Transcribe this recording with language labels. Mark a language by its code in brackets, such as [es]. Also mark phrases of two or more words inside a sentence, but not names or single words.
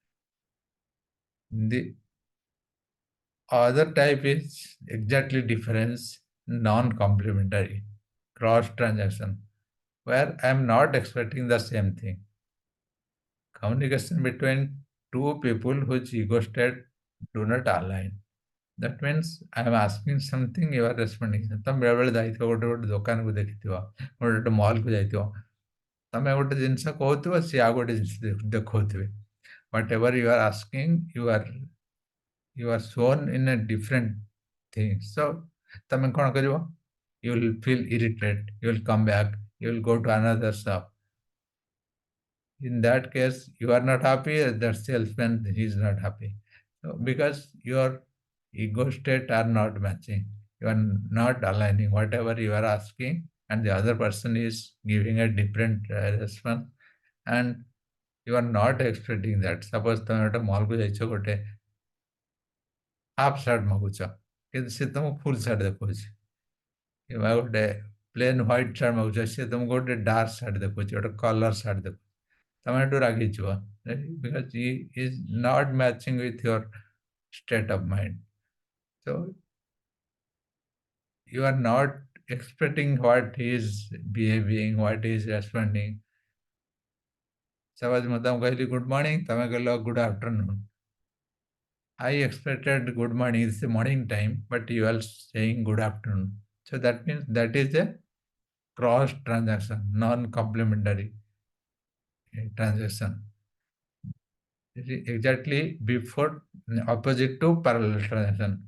[en] The other type is exactly difference, non-complementary, cross transaction, where I am not expecting the same thing. Communication between two people whose ego state do not align. That means I am asking something, you are responding. [or] ତମେ ବେଳେବେଳେ ଯାଇଥିବ ଗୋଟେ ଗୋଟେ ଦୋକାନକୁ ଦେଖିଥିବ, ଗୋଟେ ଗୋଟେ ମଲ୍କୁ ଯାଇଥିବ, ତମେ ଗୋଟେ ଜିନିଷ କହୁଥିବ, ସିଏ ଆଉ ଗୋଟେ ଜିନିଷ ଦେଖଉଥିବେ. [en] Whatever you are asking, you are shown in a different thing. [or] So ତମେ କ'ଣ କରିବ? [en] You will feel irritated. You will come back. You will go to another shop. In that case, you are not happy. That salesman is not happy. So because your ego state are not matching, you are not aligning whatever you are asking, and the other person is giving a different response, and you are not expecting that. [or] Suppose ତମେ ଗୋଟେ ମଲ୍କୁ ଯାଇଛ, ଗୋଟେ [en] half shirt [or] ମାଗୁଛ, କିନ୍ତୁ ସେ ତମକୁ [en] full shirt [or] ଦେଖଉଛି। କିମ୍ବା ଗୋଟେ [en] plain white shirt [or] ମାଗୁଛ, ସେ ତମକୁ ଗୋଟେ [en] dark shirt [or] ଦେଖଉଛି, ଗୋଟେ [en] collar shirt [or] ଦେଖୁଛି। ତମେ ଏଠୁ ରାଗିଯିବ, [en] because he is not matching with your state of mind. So you are not expecting what he is behaving, what he is responding. [or] Suppose ମୁଁ ତମକୁ କହିଲି [en] good morning, [or] ତମେ କହିଲ [en] good afternoon. I expected good morning, it's the morning time, but you are saying good afternoon. So that means that is a cross transaction, non-complementary transaction. It is exactly before, opposite to parallel transaction.